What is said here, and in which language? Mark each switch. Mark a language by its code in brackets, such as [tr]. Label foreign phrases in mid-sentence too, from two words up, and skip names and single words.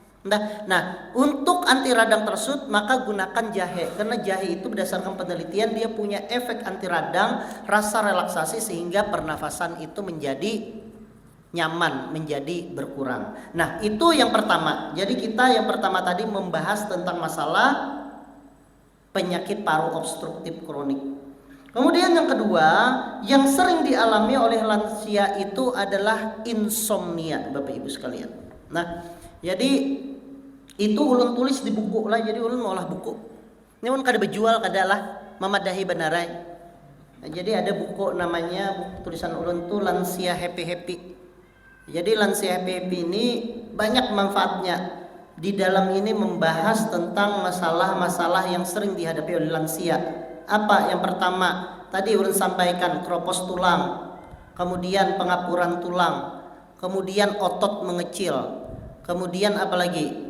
[id] Nah, untuk anti radang tersebut maka gunakan jahe, karena jahe itu berdasarkan penelitian dia punya efek anti radang, rasa relaksasi sehingga pernafasan itu menjadi nyaman, menjadi berkurang. Nah, itu yang pertama. Jadi kita yang pertama tadi membahas tentang masalah penyakit paru obstruktif kronik. Kemudian yang kedua, yang sering dialami oleh lansia itu adalah insomnia, Bapak Ibu sekalian. [bjn] Nah, jadi itu ulun tulis di buku lah, jadi ulun mau olah buku. Ini ulun kada berjual kada lah, memadahi benarai. [id] Nah, jadi ada buku namanya, buku tulisan [bjn] ulun tuh [id] Lansia Happy Happy. Jadi Lansia Happy Happy ini banyak manfaatnya. Di dalam ini membahas tentang masalah-masalah yang sering dihadapi oleh lansia. Apa? Yang pertama, tadi ulun sampaikan kropos tulang, kemudian pengapuran tulang, kemudian otot mengecil, kemudian apa lagi?